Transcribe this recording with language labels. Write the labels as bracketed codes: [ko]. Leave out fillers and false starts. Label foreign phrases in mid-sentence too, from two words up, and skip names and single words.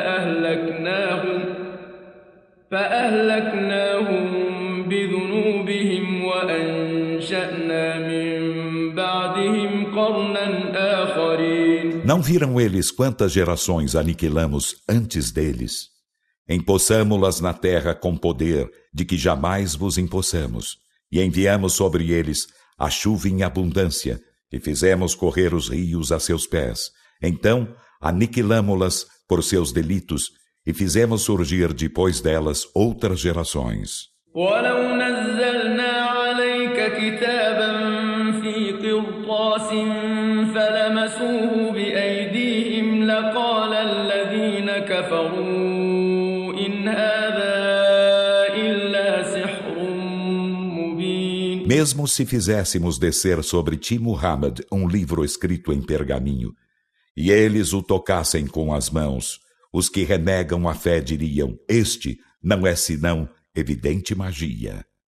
[ar] فأهلكناهم بذنوبهم وأنشأنا من بعدهم قرنا آخرين. [pt] Não viram eles quantas gerações aniquilamos antes deles? Empossamo-las na terra com poder de que jamais vos empossamos, e enviamos sobre eles a chuva em abundância, e fizemos correr os rios a seus pés. Então aniquilamo-las por seus delitos, e fizemos surgir depois delas outras gerações. [ar] وَلَوْ نَزَّلْنَا عَلَيْكَ كِتَابًا فِي قِرْطَاسٍ فَلَمَسُوهُ بِأَيْدِيهِمْ لَقَالَ الَّذِينَ كَفَرُوا [pt] Mesmo se fizéssemos descer sobre ti, Muhammad, um livro escrito em pergaminho, e eles o tocassem com as mãos, os que renegam a fé diriam: este não é senão evidente magia.